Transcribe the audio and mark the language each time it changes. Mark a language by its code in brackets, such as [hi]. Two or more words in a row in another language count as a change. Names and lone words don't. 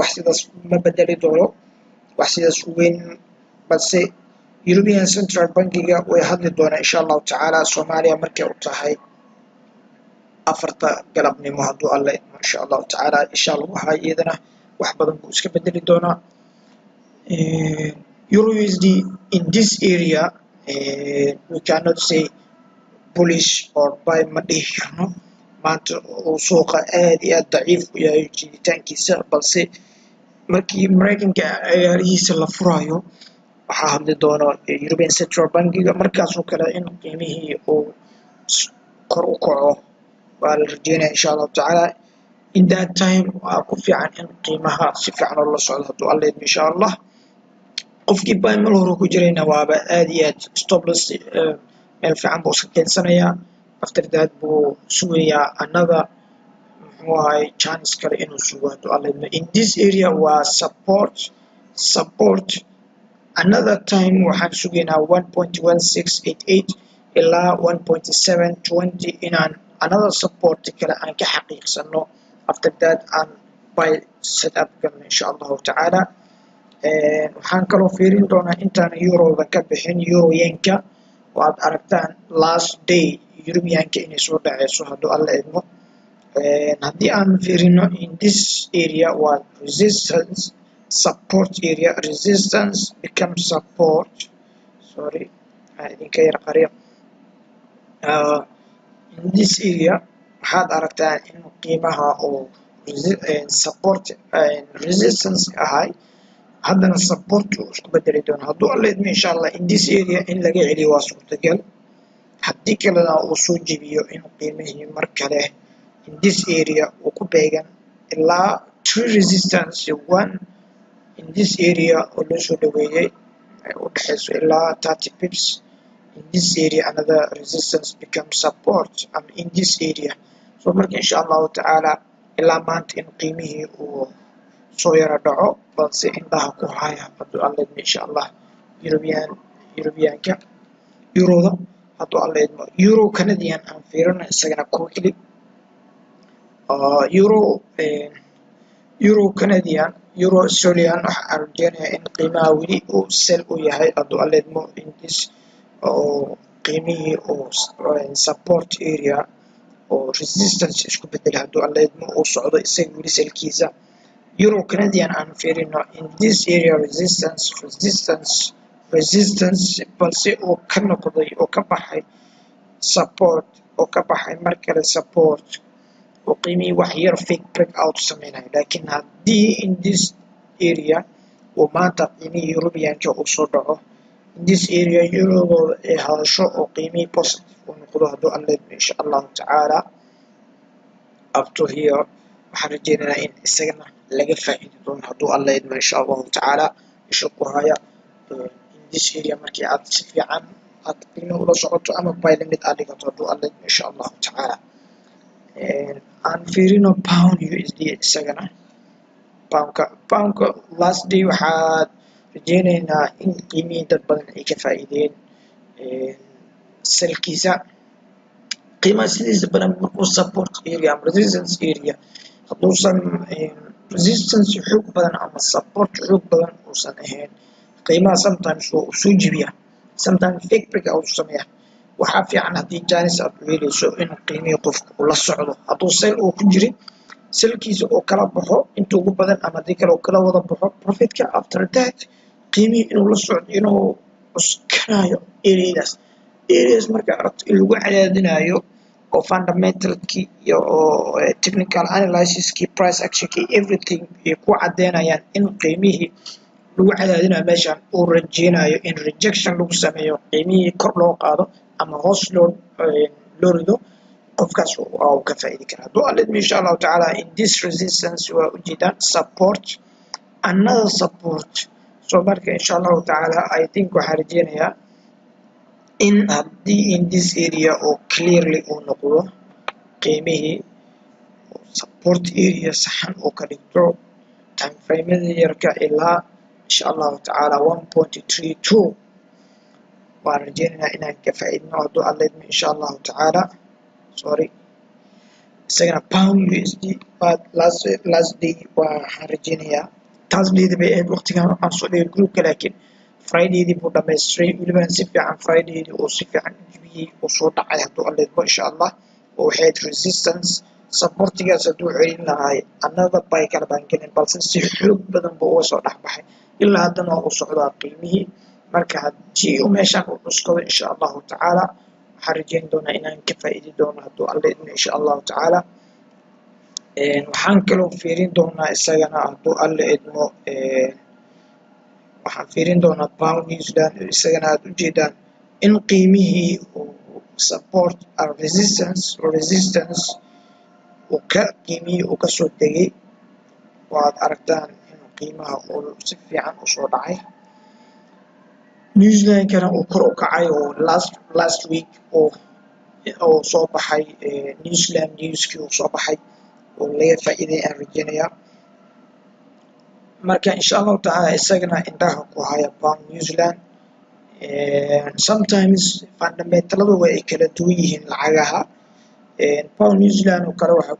[so] wax sidaas ma bedeli doono, wax sidaas u weyn, balse European Central Bank-ga way hadli doonaa [ar] insha allahu tacaala [so] Soomaaliya markay u tahay 4 galabnimo hadduu alla idmo [ar] insha allahu tacaala. insha allah [so] waxaa iyadana wax badan buu iska bedeli doonaa. [en] Euro USD in this area we cannot say bullish or buy [so] ma dhihi karno. maanta uu suuqa aad iyo aad daciif u yahay jiritaankiisa, balse markii Mareykanka ciyaarihiisa la furayo waxaa hadli doona European Central Bank-ga. markaasoo kale in qiimihii uu kor u kaco waa la rajeynaya [ar] insha allahu tacaala. [en] in that time [so] waa ku fiican in qiimaha si fiican oo la socdo hadduu alla idmo [ar] insha allah. [so] qofkii buy mal hore ku jirayna waaba aad iyo aad [en] stop loss [so] meel fiican buu iska keensanayaa. [en] after that [so] buu sugayaa another muxuu ahay chance kale inuu sugo hadduu alla idmo. [en] in this area waa support. [so] another time waxaan sugaynaa 1.1688 ilaa 1.720 inaan [en] another support [so] kale aan ka xaqiiqsano. [en] after that [so] aan [en] buy set up [so] galno [ar] insha allahu tacaala. [so] waxaan kaloo fiirin doonaa intaan Euro-da ka bixin Euro Yen-ka oo aad aragtaan [en] last day [so] European-ka inay soo dhaceyso hadduu alla idmo. haddii aan fiirino [en] in this area waa resistance support area, resistance becomes support. [so] sorry idinka yar qariyo. [en] in this area [so] waxaad aragtaan in qiimaha oo [en] support resistance [so] ahay haddana support uu isku bedeli doono hadduu alla idmo [ar] insha allah [en] in this area in [so] laga celiyo waa suurtagal haddii kalena uu soo jebiyo in qiimihii mar kale [en] in this area [so] uu ku beegan ilaa [en] three resistance one in this area [so] oo loo soo dhaweeyay ay u dhaxayso ilaa [en] 30 pips in this area another resistance becomes support in this area so [so] marka [ar] insha allahu tacaala [so] ilaa maanta in qiimihii uu soo yara dhaco balse indhaha ku haya hadduu alla idmo [ar] insha allah [so] Europeanka Euroda hadduu alla idmo Euro Canadian aan fiirino isagana quickly Euro Canadian Euro Australian waxaan rajeynayaa in qiimaha weli uu sell u yahay hadduu alla idmo [en] in this [so] oo qiimihii oo [en] support area [so] oo resistance isku bedela hadduu alla idmo uu socdo isaga weli selkiisa Euro Canadian aan fiirino [en] in this area [so] resistance balse uu ka noqday oo ka baxay support oo ka baxay mar kale support oo qiimihii wax yar [en] fake breakout [so] sameynayo laakiin haddii [en] in this area [so] uu maanta qiimihii Europeanka uu soo dhaco [en] in this area [so] Eurodooda ay hadasho oo qiimihii positive uu noqdo hadduu alla idmo [ar] insha allahu tacaala [en] up to here [so] waxaan rajeynayaa in isagana laga faa'iidi doono hadduu alla idmo [ar] insha allahu tacaala [so] isha ku haya [en] in this area [so] markii aad si fiican aad qiimo ula socoto ama [en] buy limit [so] aad dhigato hadduu alla idmo [ar] insha allahu tacaala [so] aan fiirino pound USD isagana poundka [en] last day [so] waxaad rajeynaynaa in qiimihii dad badan ay ka faa'iideen selkiisa qiimaha sidiisa badan markuu [en] support area [so] ama [en] resistance area [so] hadduusan resistance xoog badan ama support xoog badan uusan ahayn qiimaha sometimes wuu soo jebiyaa sometimes [en] fake breakout [so] sameeya waxaa fiican haddii jaanis aad u helayso in qiimihii qofka uu la socdo hadduu sell uu ku jirin selkiisa oo kala baxo inta ugu badan ama haddii kale uu kala wada baxo profitka [en] after that [so] qiimihii inuu la socdo inuu cuskanayo areas marka aragto in lagu cadaadinayo oo fundamentalkii iyo [en] technical analysiskii price actionkii everything [so] ay ku cadeynayaan in qiimihii lagu cadaadinayo meeshan uu rajeynayo in rejection lagu sameeyo qiimihii kor loo qaado ama hoos loo rido qofkaas uu ka faa'iidi karaa hadduu alla idmo insha [ar] allahu tacaala [en] in this resistance [so] waa ujeedaan support [en] another support so [so] marka [ar] insha allahu tacaala [en] I think [so] waxaan rajeynayaa in haddii [en] in this area [so] oo clearly uu noqdo qiimihii [en] support area [so] saxan oo ka dhigto [en] time frame-yada [so] yarka ilaa [ar] insha allahu tacaala [so] 1.32 waan rajeynaynaa inaan ka faa'iidno hadduu alla idmo [ar] insha allahu tacaala [so] isagana pound USD [en] but last day [so] waxaan rajeynayaa Thursday bay ahayd waqtigan aan soo dhigay groupka laakiin Friday buu dhammaystiray weliba si fiican Friday oo si fiican jibiyay oo soo dhacay hadduu alla idmo [ar] insha allah [so] oo waxay resistance supportigaas hadduu celin lahaay [en] another buy [so] kala baan gelin balse si xoog badan buu uga soo dhexbaxay ilaa haddana uu socdaa qiimihii marka haddii uu meeshaan u cuskado [ar] insha allahu tacaala [so] waxaan rajeyn doonaa inaan ka faa'iidi doono hadduu alla idmo [ar] insha allahu tacaala [so] waxaan kaloo fiirin doonaa isagana hadduu alla idmo waxaan fiirin doonaa pound New Zealand isagana aad ujeedaan in qiimihii uu [en] support and resistance [so] uu qiimihii uu kasoo tegay waad aragtaan in qiimaha uu si fiican usoo dhacay New Zealand-kana uu kor u kacay oo [en] last week [so] oo soo baxay New Zealand newskii uu soo baxay oo laga faa'iiday aan rajeynayaa marka [ar] insha allahu tacaala [so] isagana indhaha ku haya pound New Zealand sometimes fundamentaladu way kala duwan yihiin lacagaha pound New Zealand oo kale waxaa ku